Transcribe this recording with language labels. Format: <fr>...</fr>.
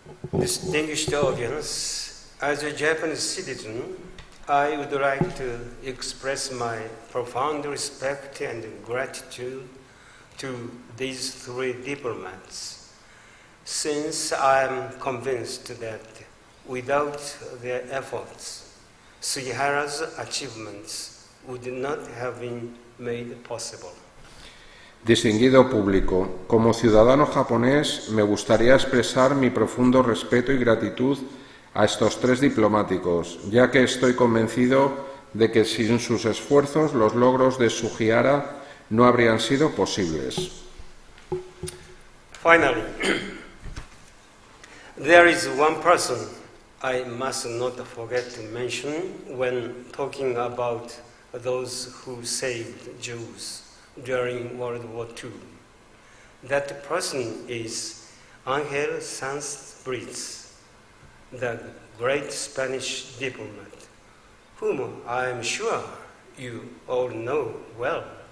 <en>Distinguished audience, as a Japanese citizen, I would like to express my profound respect and gratitude to these 3 diplomats, since I am convinced that without their efforts, Sugihara's achievements would not have been made possible.</en> <es>Distinguido público, como ciudadano japonés me gustaría expresar mi profundo respeto y gratitud a estos 3 diplomáticos, ya que estoy convencido de que sin sus esfuerzos los logros de Sugihara no habrían sido posibles.</es> <en>Finally, there is one person I must not forget to mention when talking about those who saved Jews during World War II. That person is Ángel Sanz Briz, the great Spanish diplomat, whom I am sure you all know well.</en>